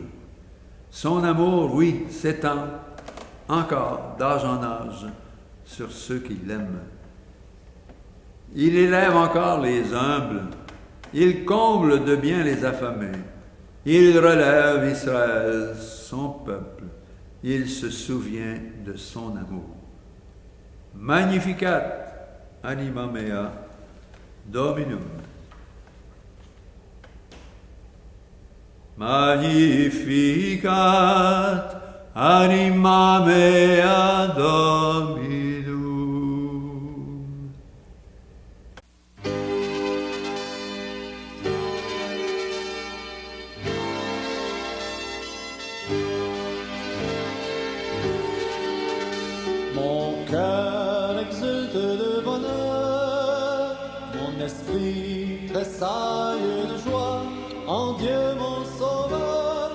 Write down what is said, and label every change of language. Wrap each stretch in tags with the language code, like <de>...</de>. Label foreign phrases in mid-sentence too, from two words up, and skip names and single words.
<fr>Son amour, oui, s'étend encore d'âge en âge sur ceux qui l'aiment. Il élève encore les humbles, il comble de bien les affamés, il relève Israël, son peuple, il se souvient de son amour.</fr> <la>Magnificat anima mea Dominum. Magnificat anima mea Dominum.</la> <fr>Mon cœur exulte de bonheur, mon esprit tressaille de joie en Dieu mon sauveur.</fr>